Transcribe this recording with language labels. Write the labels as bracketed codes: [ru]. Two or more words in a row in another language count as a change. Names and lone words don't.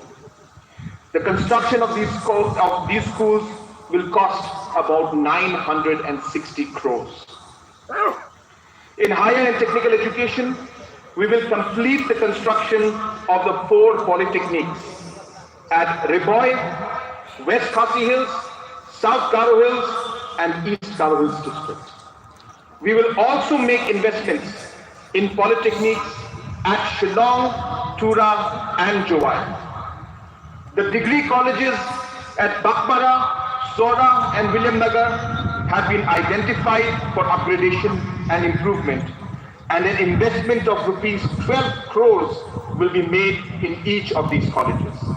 [en] The construction of these schools will cost about 960 crores. In higher and technical education, we will complete the construction of the 4 polytechnics at Riboy, West Khasi Hills, South Garo Hills, and East Garo Hills district. We will also make investments in polytechnics at Shillong, Tura, and Jowai. The degree colleges at Bakbara, Sora, and Williamnagar have been identified for upgradation and improvement, and an investment of rupees 12 crores will be made in each of these colleges.